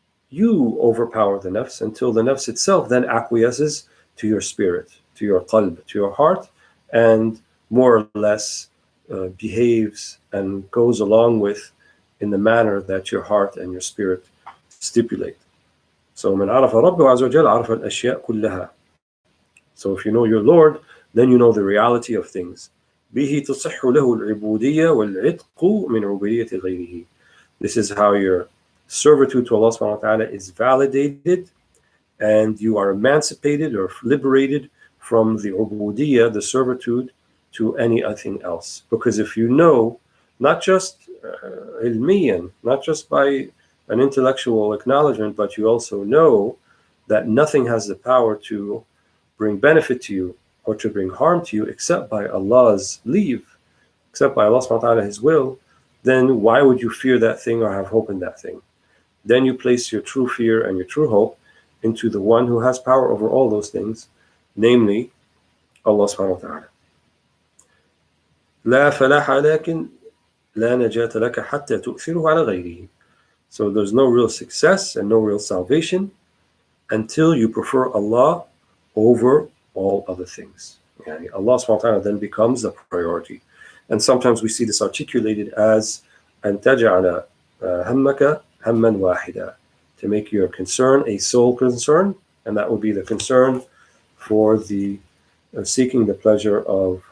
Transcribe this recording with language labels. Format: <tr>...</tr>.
<en>you overpower the nafs, until the nafs itself then acquiesces to your spirit, to your qalb, to your heart, and more or less behaves and goes along with in the manner that your heart and your spirit stipulate.</en> <ar>So من عرف ربه عز وجل عرف الأشياء كلها.</ar> <en>So if you know your Lord, then you know the reality of things.</en> <ar>به تصح له العبودية والعتق من عبودية غيره.</ar> <en>This is how your servitude to Allah subhanahu wa ta'ala is validated, and you are emancipated or liberated from the ubudiyya, the servitude, to anything else. Because if you know, not just ilmiyan, not just by an intellectual acknowledgement, but you also know that nothing has the power to bring benefit to you or to bring harm to you except by Allah's leave, except by Allah subhanahu wa ta'ala, His will, then why would you fear that thing or have hope in that thing? Then you place your true fear and your true hope into the one who has power over all those things, namely Allah subhanahu wa ta'ala.</en> <ar>لا فلاح لكن لا نجاة لك حتى تؤثره على غيره.</ar> <en>So there's no real success and no real salvation until you prefer Allah over all other things. Yani Allah subhanahu wa ta'ala then becomes the priority. And sometimes we see this articulated as</en> <ar>أن تجعل همك هما واحدا,</ar> <en>to make your concern a sole concern, and that would be the concern for the seeking the pleasure of</en>